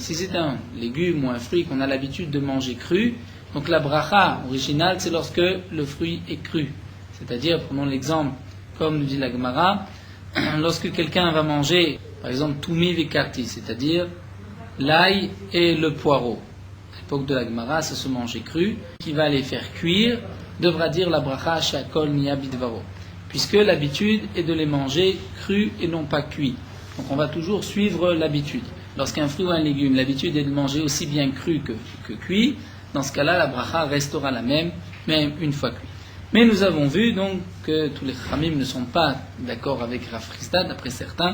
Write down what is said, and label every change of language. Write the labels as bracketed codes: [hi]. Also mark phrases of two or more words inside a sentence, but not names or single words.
[fr] Si c'est un légume ou un fruit qu'on a l'habitude de manger cru, donc la bracha originale, c'est lorsque le fruit est cru. C'est-à-dire, prenons l'exemple, comme nous dit la Gemara, lorsque quelqu'un va manger, par exemple, [arc] תומי וכרתי, [fr] c'est-à-dire l'ail et le poireau. À l'époque de la Gemara, ça se mangeait cru. Qui va les faire cuire devra dire la bracha [he] שהכל נהיה בדברו, [fr] puisque l'habitude est de les manger crus et non pas cuits. Donc on va toujours suivre l'habitude. Lorsqu'un fruit ou un légume, l'habitude est de manger aussi bien cru que cuit, dans ce cas-là, la bracha restera la même une fois cuit. Mais nous avons vu donc que tous les Khamim ne sont pas d'accord avec Rav Frisda, d'après certains.